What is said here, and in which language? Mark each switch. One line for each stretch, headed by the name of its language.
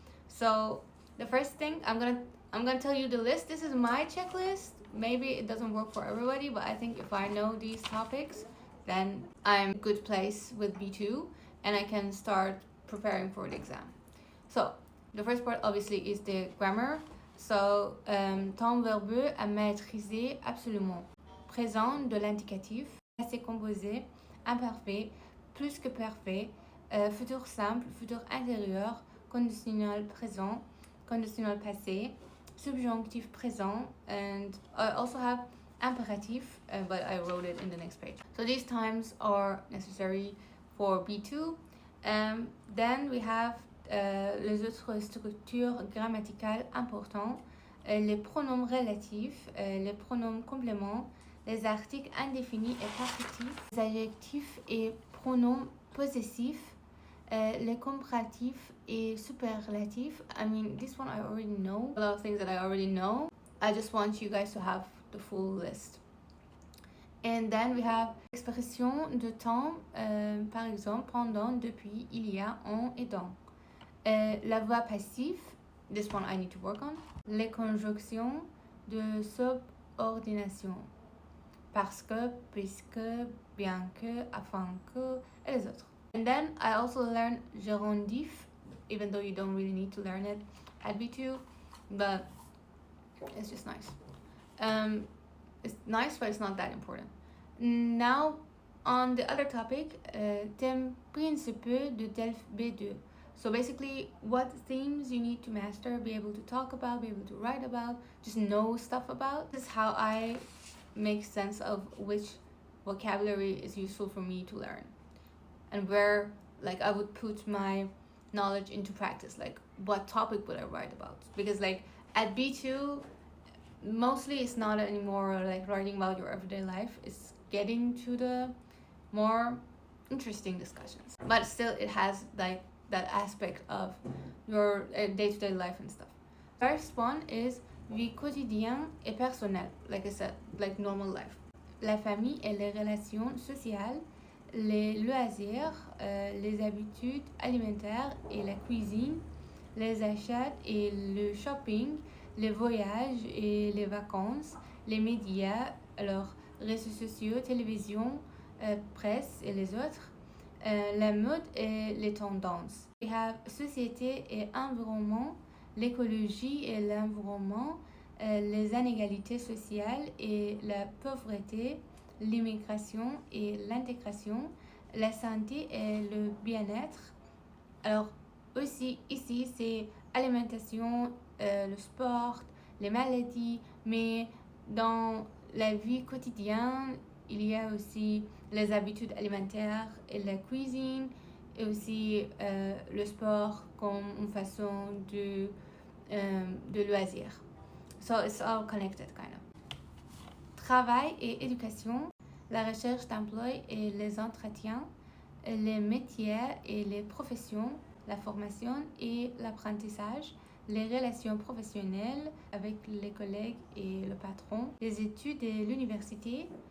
English: So the first thing, I'm gonna tell you the list. This is my checklist. Maybe it doesn't work for everybody, but I think if I know these topics, then I'm in a good place with B2 and I can start preparing for the exam. So the first part obviously is the grammar.
French: So temps verbeux à maîtriser absolument. Présent de l'indicatif, passé composé, imparfait, plus que parfait, futur simple, futur intérieur, conditionnel présent, conditionnel passé, subjonctif présent,
English: and I also have imperative, but I wrote it in the next page. So these times are necessary for B2. Then we have
French: les autres structures grammaticales importantes, les pronoms relatifs, les pronoms compléments, les articles indéfinis et partitifs, les adjectifs et pronoms possessifs, les comparatifs et superlatifs.
English: I mean, this one I already know. A lot of things that I already know. I just want you guys to have the full list. And then we have
French: expression de temps, par exemple, pendant, depuis, il y a, en et dans. La voix passive,
English: this one I need to work on.
French: Les conjonctions de subordination. Parce que, puisque, bien que, afin que, et les autres.
English: And then I also learned gérondif, even though you don't really need to learn it at B2, but it's just nice. It's nice, but it's not that important. Now, on the other topic,
French: thème principaux de TELF B2.
English: So basically, what themes you need to master, be able to talk about, be able to write about, just know stuff about. This is how I make sense of which vocabulary is useful for me to learn, and where like I would put my knowledge into practice. Like, what topic would I write about? Because like at B2, mostly it's not anymore like writing about your everyday life. It's getting to the more interesting discussions, but still it has like that aspect of your day-to-day life and stuff. First one is
French: vie quotidienne et personnelle,
English: like I said, like normal life.
French: La famille et les relations sociales, les loisirs, les habitudes alimentaires et la cuisine, les achats et le shopping, les voyages et les vacances, les médias, alors réseaux sociaux, télévision, presse et les autres, la mode et les tendances.
English: We have
French: société et environnement, l'écologie et l'environnement, les inégalités sociales et la pauvreté, l'immigration et l'intégration, la santé et le bien-être. Alors aussi ici c'est alimentation, le sport, les maladies, mais dans la vie quotidienne, il y a aussi les habitudes alimentaires et la cuisine et aussi le sport comme une façon de loisir.
English: So it's all connected kind of.
French: Travail et éducation, la recherche d'emploi et les entretiens, les métiers et les professions, la formation et l'apprentissage, les relations professionnelles avec les collègues et le patron, les études et l'université.